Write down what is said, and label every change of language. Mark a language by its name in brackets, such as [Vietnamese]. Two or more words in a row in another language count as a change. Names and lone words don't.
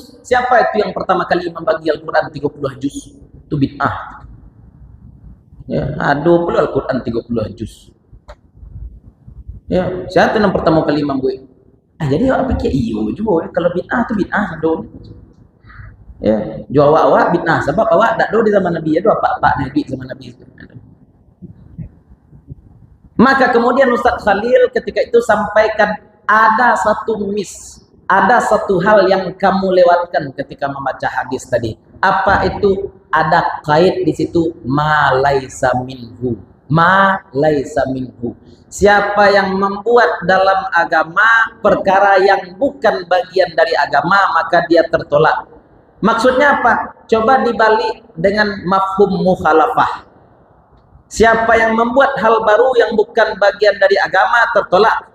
[Indonesian] Siapa itu yang pertama kali membagi Al-Quran 30 juz? Itu bid'ah. Ya, aduh pula Al-Quran 30 juz. Ya, siapa yang pertama kali membuat? [Minangkabau] Jadi awak pikir iyo juga kalau bid'ah itu bid'ah aduh. [Indonesian] Ya, [Minangkabau] jo awak bid'ah sebab awak tak do di zaman Nabi, ada apa-apa Nabi zaman Nabi. [Indonesian] Maka kemudian Ustaz Khalil ketika itu sampaikan ada satu ada satu hal yang kamu lewatkan ketika membaca hadis tadi. Apa itu? Ada kait di situ [Arabic] ما ليس منه. ما ليس منه. [Indonesian] Siapa yang membuat dalam agama perkara yang bukan bagian dari agama, maka dia tertolak. Maksudnya apa? Coba dibalik dengan [Arabic] مفهوم مخالفة. [Indonesian] Siapa yang membuat hal baru yang bukan bagian dari agama tertolak.